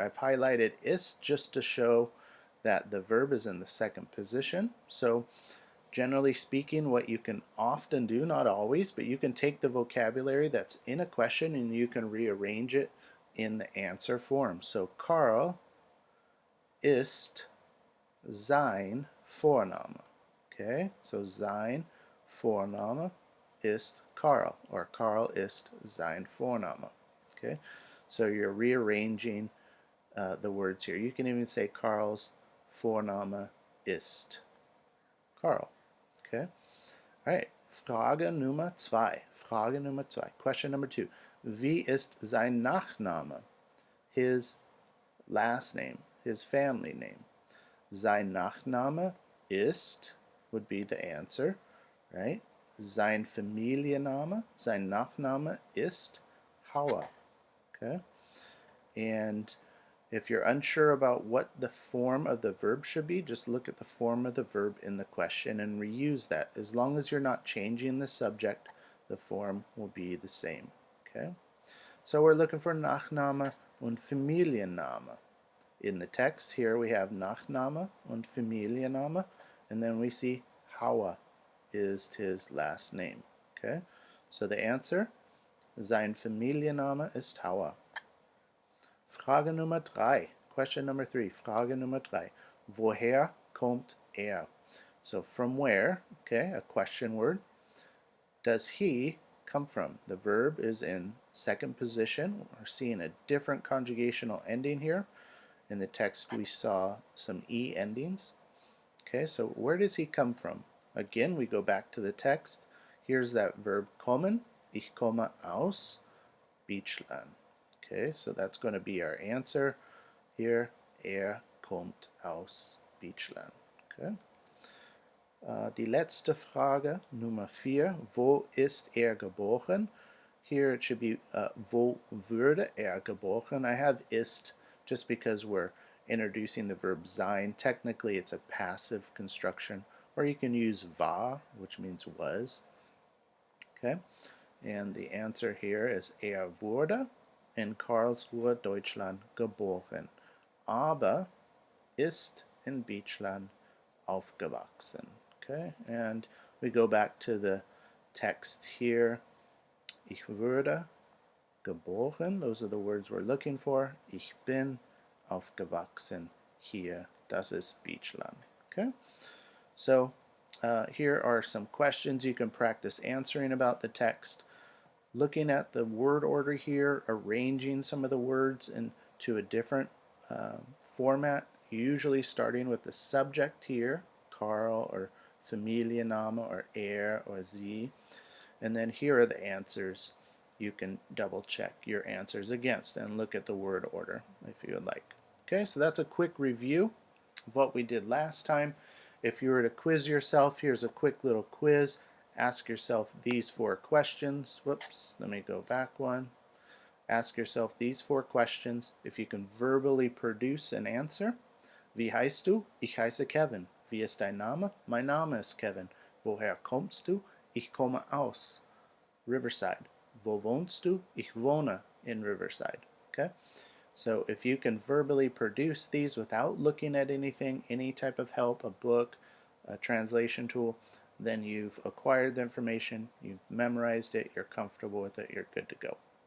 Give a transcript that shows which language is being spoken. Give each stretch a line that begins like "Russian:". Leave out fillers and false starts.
English: I've highlighted ist just to show that the verb is in the second position. So generally speaking, what you can often do, not always, but you can take the vocabulary that's in a question and you can rearrange it in the answer form. So
German: Karl ist sein
English: Vorname.
German: Okay, so sein Vorname ist Karl, or Karl ist sein Vorname.
English: Okay, so you're rearranging the words here. You can even say
German: Karl's Vorname ist Karl.
English: Okay, all right.
German: Frage Nummer 2. Frage Nummer 2.
English: Question number 2.
German: Wie ist sein Nachname?
English: His last name, his family name.
German: Sein Nachname ist
English: would be the answer, right?
German: Sein Familienname, sein Nachname ist Hauer.
English: Okay? And if you're unsure about what the form of the verb should be, just look at the form of the verb in the question and reuse that. As long as you're not changing the subject, the form will be the same. Okay? So we're looking for
German: Nachname und Familienname.
English: In the text here we have
German: Nachname und Familienname,
English: and then we see Hauer is his last name. Okay? So the answer,
German: sein Familienname ist Hauer. Frage Nummer 3.
English: Question number 3.
German: Frage Nummer 3. Woher kommt er?
English: So from where, okay, a question word, does he come from? The verb is in second position. We're seeing a different conjugational ending here. In the text we saw some E endings. Okay, so where does he come from? Again, we go back to the text. Here's that verb kommen.
German: Ich komme aus Deutschland.
English: Okay, so that's going to be our answer here.
German: Kommt aus Deutschland. Okay. Die letzte Frage, Nummer 4. Wo ist geboren?
English: Here it should be
German: wo würde geboren?
English: I have ist just because we're introducing the verb sein. Technically it's a passive construction, or you can use war, which means was. Okay, and the answer here is
German: wurde in Karlsruhe, Deutschland geboren, aber ist in Deutschland aufgewachsen.
English: Okay, and we go back to the text here.
German: Ich wurde geboren,
English: those are the words we're looking for.
German: Ich bin aufgewachsen hier, das ist Deutschland.
English: Okay, so here are some questions you can practice answering about the text. Looking at the word order here, arranging some of the words into a different format, usually starting with the subject here, Karl or Familienname or or sie, and then here are the answers. You can double check your answers against and look at the word order if you would like. Okay, so that's a quick review of what we did last time. If you were to quiz yourself, here's a quick little quiz. Ask yourself these 4 questions. Whoops, let me go back one. Ask yourself these 4 questions. If you can verbally produce an answer.
German: Wie heißt du? Ich heiße Kevin. Wie ist dein Name? Mein Name ist Kevin. Woher kommst du? Ich komme aus Riverside. Wo wohnst du? Ich wohne in Riverside. Okay?
English: So if you can verbally produce these without looking at anything, any type of help, a book, a translation tool, then you've acquired the information, you've memorized it, you're comfortable with it, you're good to go.